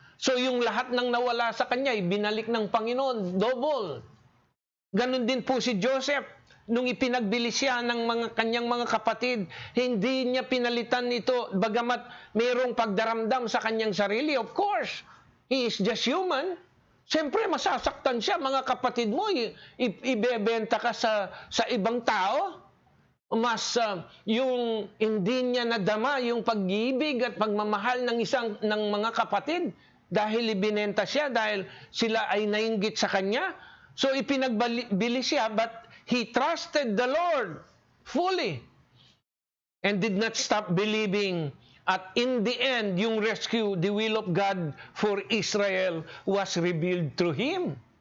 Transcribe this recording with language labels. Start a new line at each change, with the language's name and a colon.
Filipino: So yung lahat ng nawala sa kanya, binalik ng Panginoon, double. Ganon din po si Joseph. Nung ipinagbili siya ng kanyang mga kapatid, hindi niya pinalitan ito, bagamat mayroong pagdaramdam sa kanyang sarili.
English: Of course, he is just human.
Filipino: Siyempre, masasaktan siya. Mga kapatid mo, ibebenta ka sa ibang tao. Mas yung hindi niya nadama yung pag-ibig at pagmamahal ng mga kapatid dahil ibinenta siya, dahil sila ay nainggit sa kanya.
English: So,
Filipino: ipinagbili siya,
English: but he trusted the Lord fully and did not stop believing. At in the end, yung rescue, the will of God for Israel was revealed through him.